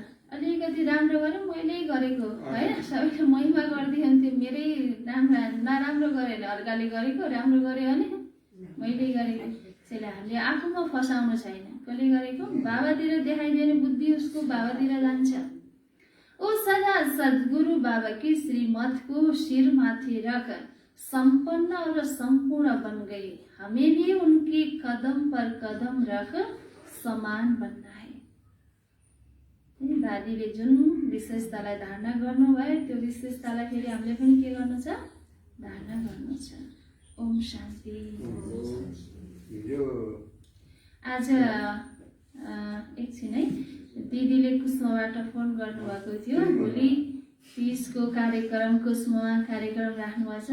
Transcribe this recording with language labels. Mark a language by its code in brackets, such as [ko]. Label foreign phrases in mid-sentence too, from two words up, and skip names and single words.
[ne] अलिकति राम्रो गरेँ मैले गरेको होइन, सबैले महिमा गरिदिन्थ्यो, मेरै नराम्रो गरेर अर्काले गरेको राम्रो गर्यो भने मैले गरेको। त्यसैले हामीले आफूमा फसाउनु छैन, कसले गरेको बाबातिर देखाइदियो भने बुद्धि उसको बाबातिर जान्छ। [hi] ओ सदा सद्गुरु बाबा की श्रीमत को सिर माथे रख, संपन्न और संपूर्ण बन गई, हमें भी उनकी कदम पर कदम रख समान बनना है। [ne] दादीले जुन विशेषतालाई धारणा गर्नुभयो त्यो विशेषतालाई फेरि हामीले पनि के गर्नु छ, धारणा गर्नु छ। ओम शान्ति। आज एकछिन है, दिदीले कुसुमाबाट फोन गर्नुभएको थियो, भोलि 30 को कार्यक्रम कुसुमा कार्यक्रम राख्नुभएको छ।